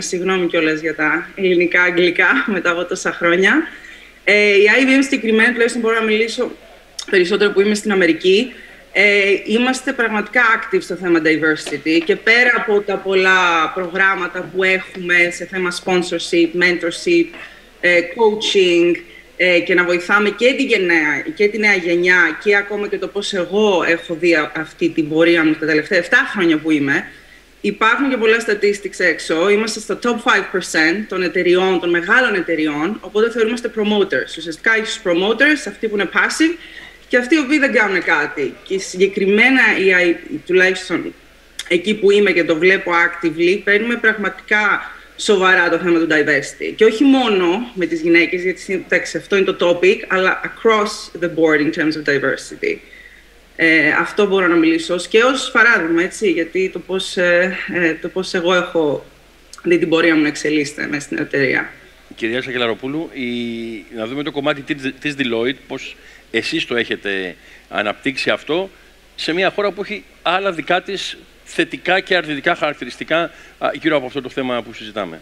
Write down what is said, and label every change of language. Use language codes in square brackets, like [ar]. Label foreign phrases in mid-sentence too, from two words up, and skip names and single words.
[el] Συγγνώμη κιόλας για τα ελληνικά-αγγλικά μετά από τόσα χρόνια. Η IBM συγκεκριμένα, τουλάχιστον μπορώ να μιλήσω περισσότερο που είμαι στην Αμερική. Είμαστε πραγματικά active στο θέμα diversity και πέρα από τα πολλά προγράμματα που έχουμε σε θέμα [en] sponsorship, mentorship, coaching [el] και να βοηθάμε και τη νέα γενιά και ακόμα και το πώς εγώ έχω δει αυτή την πορεία μου τα τελευταία 7 χρόνια που είμαι, υπάρχουν και πολλά statistics έξω. Είμαστε στο top 5% των εταιριών, των μεγάλων εταιριών, οπότε θεωρούμαστε promoters. Ουσιαστικά έχεις promoters, αυτοί που είναι passive, και αυτοί οι οποίοι δεν κάνουν κάτι. Και συγκεκριμένα, τουλάχιστον εκεί που είμαι και το βλέπω actively, παίρνουμε πραγματικά σοβαρά το θέμα του diversity. Και όχι μόνο με τις γυναίκες, γιατί αυτό είναι το topic, αλλά [en] across the board in terms of diversity. [el] Αυτό μπορώ να μιλήσω και ως παράδειγμα, έτσι, γιατί το πώς εγώ έχω δει την πορεία μου να εξελίσσεται μέσα στην εταιρεία. Κυρία Σακελαροπούλου, να δούμε το κομμάτι της Deloitte, πώς εσείς το έχετε αναπτύξει αυτό σε μια χώρα που έχει άλλα δικά της θετικά και αρνητικά χαρακτηριστικά γύρω από αυτό το θέμα που συζητάμε.